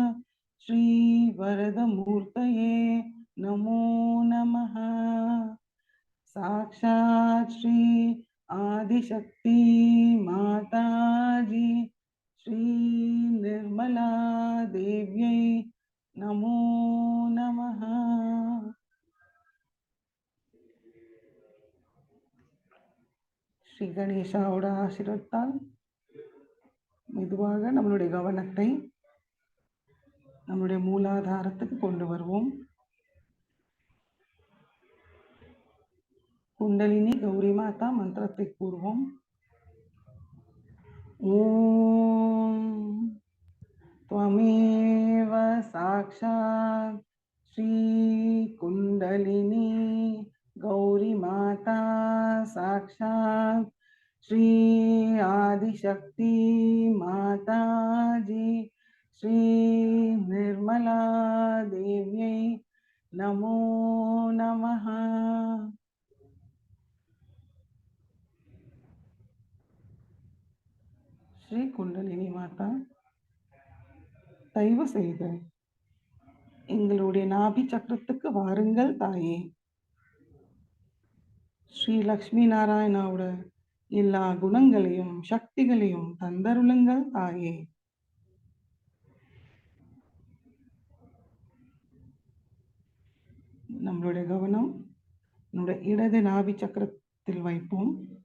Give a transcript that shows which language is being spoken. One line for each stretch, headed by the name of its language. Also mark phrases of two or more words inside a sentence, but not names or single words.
Sanskrit: श्रीवरदमूर्तये नमो नमः साक्षात् श्री आदिशक्ति माताजी श्री निर्मला देव्यै नमो नमः
Tamil: ஸ்ரீ கணேசாவோட ஆசீர்வாதத்தால் மெதுவாக நம்மளுடைய கவனத்தை நம்மளுடைய மூலாதாரத்துக்கு கொண்டு வருவோம். குண்டலினி கௌரி மாதா மந்திரத்தை கூறுவோம்.
Sanskrit: ஓம் त्वमेव साक्षात् श्री कुंडलिनी गौरी माता साक्षात् श्री आदिशक्ति माता जी श्री निर्मला देव्यै नमो नमः श्री कुंडलिनी माता
Tamil: தயவு செய்து எங்களுடைய நாபி சக்கரத்துக்கு வாருங்கள் தாயே. ஸ்ரீ லக்ஷ்மி நாராயணாவோட எல்லா குணங்களையும் சக்திகளையும் தந்தருளுங்கள் தாயே. நம்மளுடைய கவனம் நம்முடைய இடது நாபி சக்கரத்தில் வைப்போம்.